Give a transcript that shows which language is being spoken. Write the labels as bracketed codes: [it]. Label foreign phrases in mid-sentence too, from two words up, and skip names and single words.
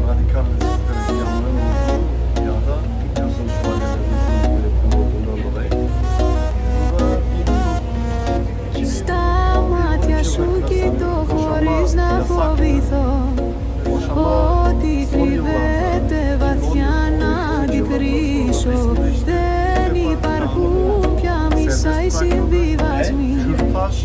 [tr] Ya da biliyorsunuz şu annelerimizin yönetmen olduğundan dolayı. [el] Στα μάτια σου κοιτώ χωρίς να φοβηθώ ό,τι κρύβεται βαθιά να αντικρίσω. Δεν υπάρχουν πια μισά οι συμβιβασμοί.